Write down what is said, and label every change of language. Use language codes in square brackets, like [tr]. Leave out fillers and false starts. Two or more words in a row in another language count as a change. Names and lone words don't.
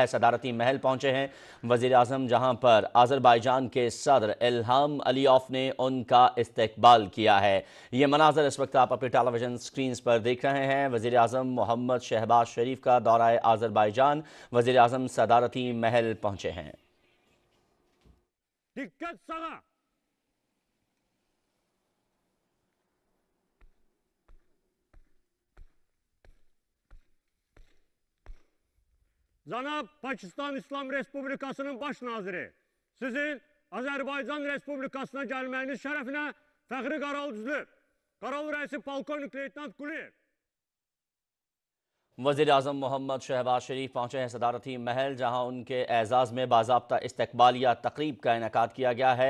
[ur] صدارتی محل پہنچے ہیں وزیرِ اعظم، جہاں پر آذربائیجان کے صدر الہام علییف نے ان کا استقبال کیا ہے. یہ مناظر اس وقت آپ اپنے [en] television screen [ur] پر دیکھ رہے ہیں. وزیرِ اعظم محمد شہباز شریف کا دورہ آذربائیجان، وزیرِ اعظم صدارتی محل پہنچے ہیں. [az] Cənab Pakistan İslam Respublikasının baş naziri, sizin Azərbaycan Respublikasına gəlməyiniz şərəfinə fəxri Qaravul Qaravul rəisi polkovnik leytenant Quliyev। [ur] وزیرِ اعظم محمد شہباز شریف پہنچے ہیں صدارتی محل، جہاں ان کے اعزاز میں باضابطہ استقبالیہ تقریب کا انعقاد کیا گیا ہے.